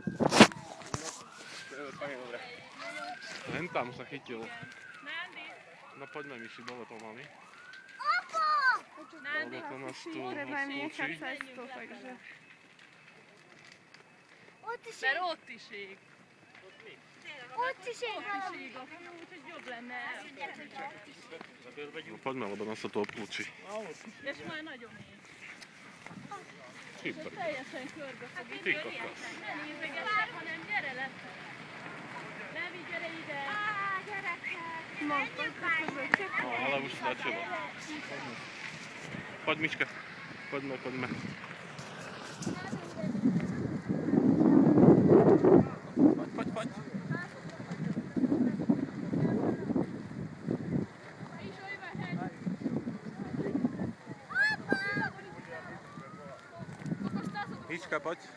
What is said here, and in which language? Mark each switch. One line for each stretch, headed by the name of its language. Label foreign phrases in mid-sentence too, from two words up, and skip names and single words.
Slovak: Len tam sa chytil. No poďme, Myši, dole pomaly. Lebo to nás tu Treba im nechať cestu, takže...
Hungarian: Mert ott is ég. Ott is ég. Úgyhogy jobb lenne el.
Slovak: No poďme, lebo nás sa tu obklúči.
Hungarian: És majd nagyon ég. Super. Teljesen körbe fog
Slovak: Ty kokos.
Hungarian: Ne nézegesek, hanem gyere le. Levi, gyere ide. Gyerekek.
Slovak: No, ale už stačilo. Poď, Myška. Poďme. Poď. Myška, poď.